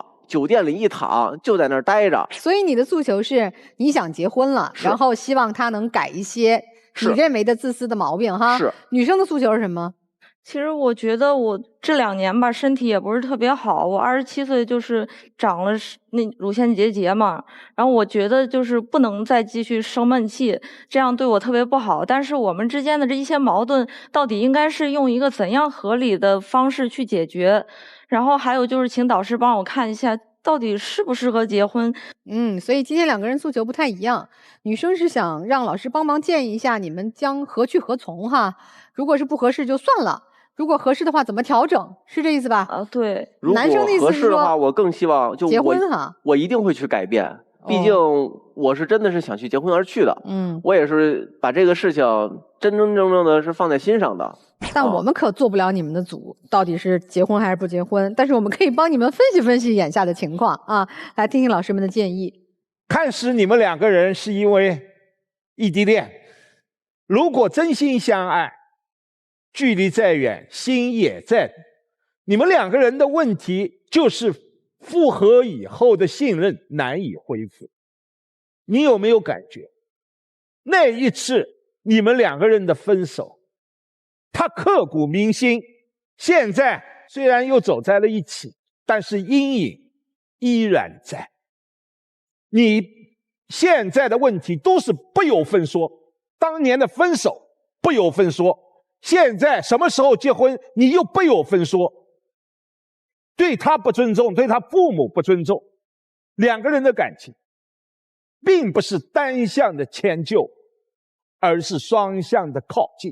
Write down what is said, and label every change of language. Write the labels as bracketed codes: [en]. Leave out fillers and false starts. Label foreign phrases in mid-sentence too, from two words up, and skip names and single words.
[zh] 酒店裡一躺就在那兒待着。所以你的訴求是你想結婚了，然後希望他能改一些你認為的自私的毛病哈。是。女生的訴求是什麼？其實我覺得我這2年吧，身體也不是特別好。我27歲就是長了那乳腺結節嘛，然後我覺得就是不能再繼續生悶氣，這樣對我特別不好。但是我們之間的這一些矛盾，到底應該是用一個怎樣合理的方式去解決？然後還有就是請導師幫我看一下，到底適不適合結婚？所以今天2個人訴求不太一樣。女生是想讓老師幫忙建議一下你們將何去何從哈，如果是不合適就算了。如果合適的話，怎麼調整？是這意思吧？对。男生的意思是说，如果合適的話，我更希望就結婚哈。我一定會去改變，畢竟我是真的是想去結婚而去的。我也是把這個事情真真正正的是放在心上的。但我們可做不了你們的主，到底是結婚還是不結婚？但是我們可以幫你們分析分析眼下的情況啊，來聽聽老師們的建議。看似你們2個人是因為異地戀，如果真心相愛，距離再遠，心也在。你們2個人的問題就是復合以後的信任難以恢復。你有沒有感覺，那一次你們2個人的分手，他刻骨銘心。現在雖然又走在了一起，但是陰影依然在。你現在的問題都是不由分說，當年的分手不由分說，現在什麼時候結婚，你又不由分說，对他不尊重，对他父母不尊重。2個人的感情並不是單向的遷就，而是雙向的靠近。